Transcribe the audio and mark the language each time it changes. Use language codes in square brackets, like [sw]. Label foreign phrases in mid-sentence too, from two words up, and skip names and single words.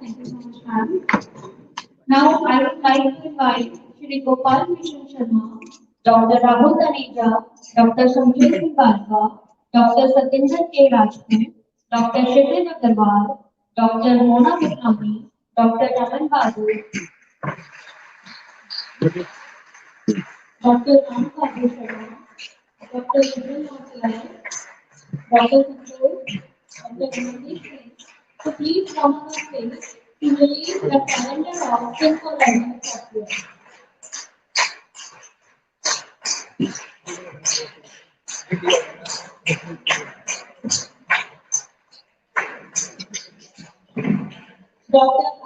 [en] Thank you so much, ma'am. Now I would like to invite Shri Gopal Mission Sharma, Dr. Rahul Taneja, Dr. Sanjay Singh Barka, Dr. Satinder K. Rajput, Dr. Shivin Agarwal, Dr. Mona Vikrami, Dr. Raman Bahadur, Dr. Ram Bahadur Sharma, Dr. Vijay Nautiyal, Dr. Santosh, Dr. Ramandeep Singh, to please come on the stage to release the calendar of Think for Learning software. Dr.